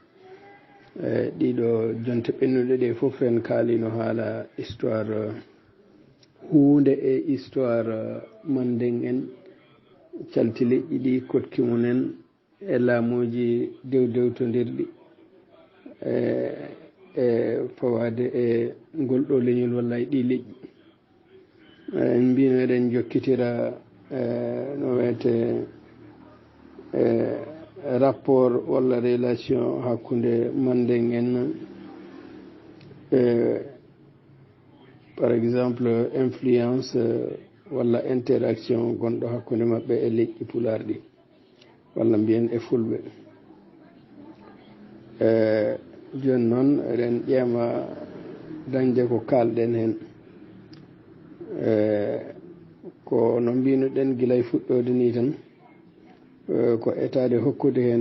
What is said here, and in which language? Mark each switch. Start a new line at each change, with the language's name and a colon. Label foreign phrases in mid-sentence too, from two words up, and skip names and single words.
Fula: ɗiɗo jonte ɓennuɗe ɗe foof en kaalino haala histoire hunde e histoire manden en calti leƴƴi ɗi kotki munen e laamuji dewdewtodirɗi e fawade e ngol ɗo leñol walla e ɗi leƴƴi. En mbino eɗen jokkitira no wiyete rapport walla relation hakkunde manden en
French: par exemple influence
Fula: walla interaction gonɗo hakkunde maɓɓe e leƴƴi pularɗi walla mbiyen e fulɓe. Joni noon eɗen ƴeema dañde ko kalɗen hen ko no mbinoɗen guilay fuɗɗode ni tan ko etade hokkude hen